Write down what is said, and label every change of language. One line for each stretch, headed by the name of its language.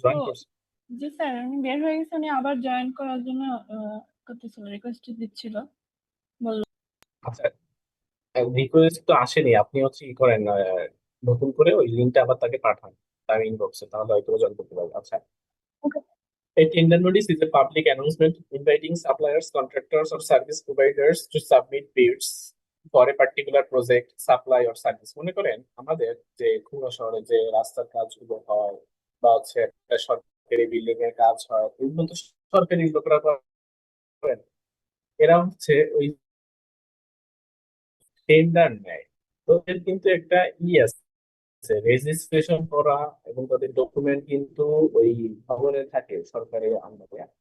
Bangla: Join করছি। জি sir, আমি বের হয়ে গেছি, উনি আবার জয়েন করার জন্য করতেছিল, রিকোয়েস্ট দিচ্ছিল, বললো। আচ্ছা, রিকোয়েস্ট তো আসেনি, আপনি হচ্ছে কি করেন, নতুন করে ওই লিঙ্কটা আবার তাকে পাঠান তার ইনবক্সে, তাহলে হয়তো জয়েন করতে পারবে। আচ্ছা, ওকে।
English: a tender notice is a public announcement inviting suppliers, contractors, or service providers to submit bids for a particular project, supply, or service.
Bangla: মনে করেন আমাদের যে খুলনা শহরে যে রাস্তার কাজগুলো হয় বা হচ্ছে একটা সরকারি বিল্ডিং এর কাজ হয়, এগুলো তো সরকারি লোকরা করেন। এরা হচ্ছে ওই টেন্ডার নেয়। তো এর কিন্তু একটা আছে, রেজিস্ট্রেশন করা, এবং তাদের ডকুমেন্ট কিন্তু ওই ভবনে থাকে সরকারি আন্ডারে।